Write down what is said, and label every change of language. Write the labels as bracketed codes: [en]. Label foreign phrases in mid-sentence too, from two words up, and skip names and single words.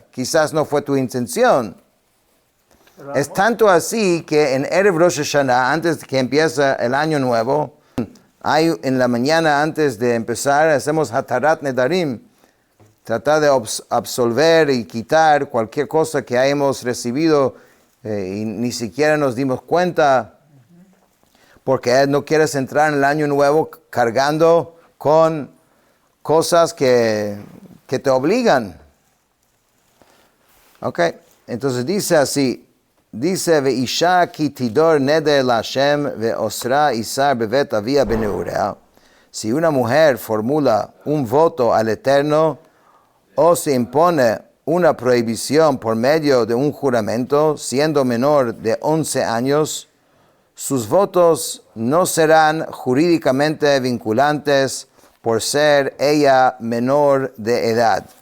[es] Quizás no fue tu intención. Es tanto así que en Erev Rosh Hashanah, antes de que empiece el año nuevo, en la mañana antes de empezar, hacemos [he] התרת נדרים, [es] tratar de absolver y quitar cualquier cosa que hayamos recibido y ni siquiera nos dimos cuenta, porque no quieres entrar en el año nuevo cargando con cosas que te obligan. Ok, entonces dice así. Dice, [he] ואשה כי תדר נדר ליהוה ואסרה אסר בבית אביה בנעריה. [es] Si una mujer formula un voto al Eterno o se impone una prohibición por medio de un juramento, siendo menor de 11 años, sus votos no serán jurídicamente vinculantes por ser ella menor de edad.